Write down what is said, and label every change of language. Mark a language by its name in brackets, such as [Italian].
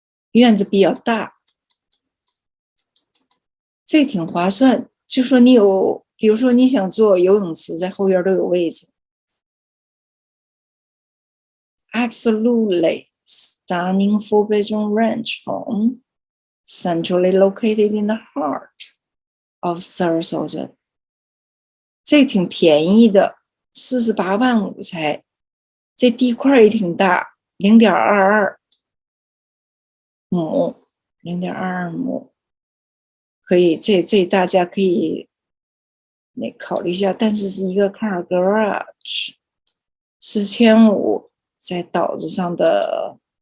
[Chinese] 院子比较大，这挺划算。就说你有，比如说你想做游泳池，在后院都有位置。 [English] Absolutely stunning 4-bedroom ranch home, centrally located in the heart of Sarasota。 [Chinese] 这挺便宜的，48.5万才。这地块也挺大，0.22亩，0.22亩，可以，这大家可以那考虑一下，但是是一个 car garage， 4500在岛子上的